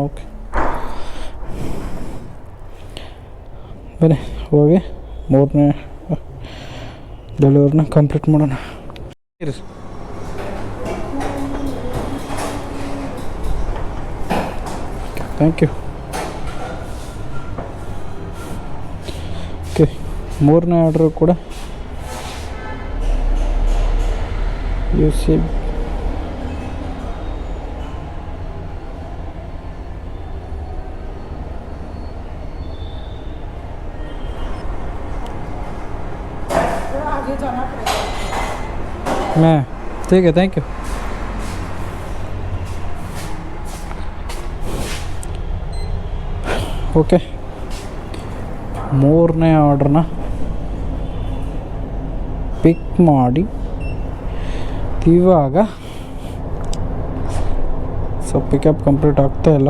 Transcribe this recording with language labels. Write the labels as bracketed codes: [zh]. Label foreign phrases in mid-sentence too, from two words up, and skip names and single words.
[kn] ಓಕೆ, ಬನ್ನಿ ಹೋಗಿ 3ನೇ ಡೆಲಿವರಿನ ಕಂಪ್ಲೀಟ್ ಮಾಡೋಣ. [en] thank you. [kn] ಓಕೆ, 3ನೇ ಆರ್ಡ್ರು ಕೂಡ UC [hi] मैं ठीक है, [en] thank you. [kn] ಓಕೆ, 3ನೇ ಆರ್ಡ್ರನ್ನ ಪಿಕ್ ಮಾಡಿ ಇವಾಗ [en] pickup complete [kn] ಆಗ್ತಾಯಿಲ್ಲ.